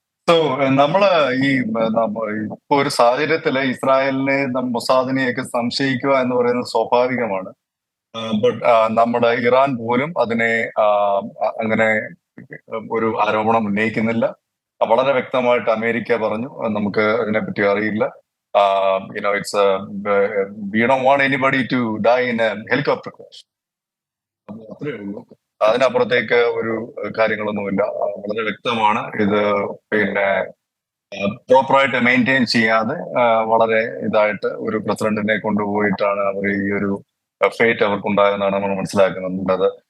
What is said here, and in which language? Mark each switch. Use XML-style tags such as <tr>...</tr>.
<ml>So നമ്മള് ഇപ്പൊ ഒരു സാഹചര്യത്തില് ഇസ്രായേലിനെ മൊസാദിനെയൊക്കെ സംശയിക്കുക എന്ന് പറയുന്നത് സ്വാഭാവികമാണ്. ബട്ട് നമ്മുടെ ഇറാൻ പോലും അതിനെ അങ്ങനെ ഒരു ആരോപണം ഉന്നയിക്കുന്നില്ല. വളരെ വ്യക്തമായിട്ട് അമേരിക്ക പറഞ്ഞു നമുക്ക് അതിനെപ്പറ്റി അറിയില്ല.</ml> <en>It's we don't want anybody to die in a helicopter crash.</en> <ml>അത്രേ ഉള്ളൂ. അതിനപ്പുറത്തേക്ക് ഒരു കാര്യങ്ങളൊന്നുമില്ല. വളരെ വ്യക്തമാണ്. ഇത് പിന്നെ പ്രോപ്പറായിട്ട് മെയിൻറ്റെയിൻ ചെയ്യാതെ വളരെ ഇതായിട്ട് ഒരു പ്രസിഡന്റിനെ കൊണ്ടുപോയിട്ടാണ് അവർ ഈ ഒരു ഫേറ്റ് അവർക്കുണ്ടായെന്നാണ് നമ്മൾ മനസ്സിലാക്കുന്നത്.</ml>